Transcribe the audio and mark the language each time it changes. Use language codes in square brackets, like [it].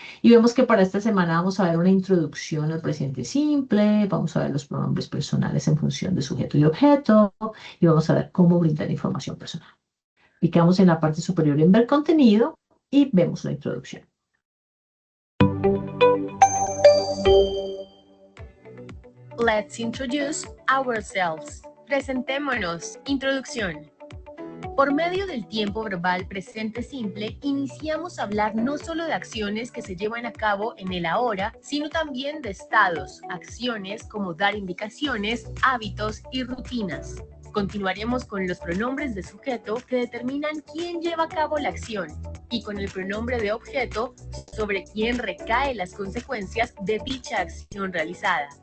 [es] Y vemos que para esta semana vamos a ver una introducción al presente simple, vamos a ver los pronombres personales en función de sujeto y objeto, y vamos a ver cómo brindar información personal. Picamos en la parte superior en ver contenido y vemos la introducción. [en] Let's introduce ourselves. [es] Presentémonos. Introducción. Por medio del tiempo verbal presente simple, iniciamos a hablar no solo de acciones que se llevan a cabo en el ahora, sino también de estados, acciones como dar indicaciones, hábitos y rutinas. Continuaremos con los pronombres de sujeto que determinan quién lleva a cabo la acción y con el pronombre de objeto sobre quién recae las consecuencias de dicha acción realizada.